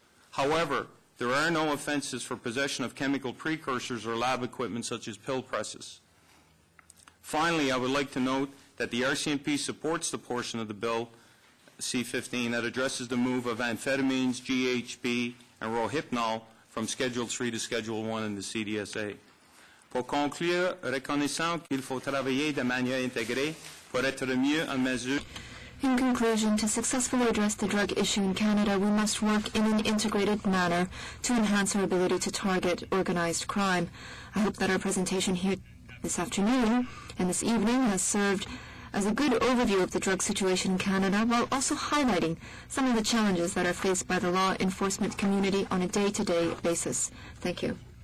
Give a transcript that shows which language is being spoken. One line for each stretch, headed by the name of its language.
English: However, there are no offenses for possession of chemical precursors or lab equipment such as pill presses. Finally, I would like to note that the RCMP supports the portion of the bill, C-15, that addresses the move of amphetamines, GHB, and Rohypnol from Schedule 3 to Schedule 1 in the CDSA.
French: Pour conclure, reconnaissant qu'il faut travailler de manière intégrée pour être mieux en mesure.
English: In conclusion, to successfully address the drug issue in Canada, we must work in an integrated manner to enhance our ability to target organized crime. I hope that our presentation here this afternoon and this evening has served as a good overview of the drug situation in Canada, while also highlighting some of the challenges that are faced by the law enforcement community on a day-to-day basis. Thank you.